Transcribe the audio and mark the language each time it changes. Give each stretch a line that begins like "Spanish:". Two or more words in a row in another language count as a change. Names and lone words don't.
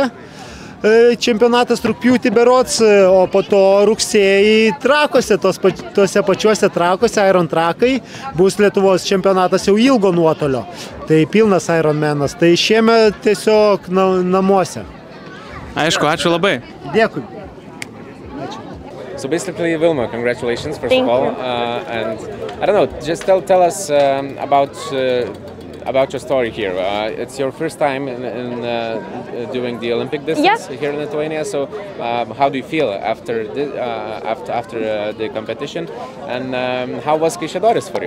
Lithuanian: Čempionatas rugpjūtį berods, o po to rugsėjį Trakuose, tose pačiuose Trakuose, Iron Trakai, bus Lietuvos čempionatas jau ilgo nuotolio. Tai pilnas Ironmanas, tai šiemet tiesiog namuose. Aišku, ačiū labai. Dėkui.
English: So basically, Vilma, congratulations first of all, and I don't know, just tell us about your story here. It's your first time in doing the Olympic distance here in Lithuania. So how do you feel after the competition, and how was Kaišiadorys for you?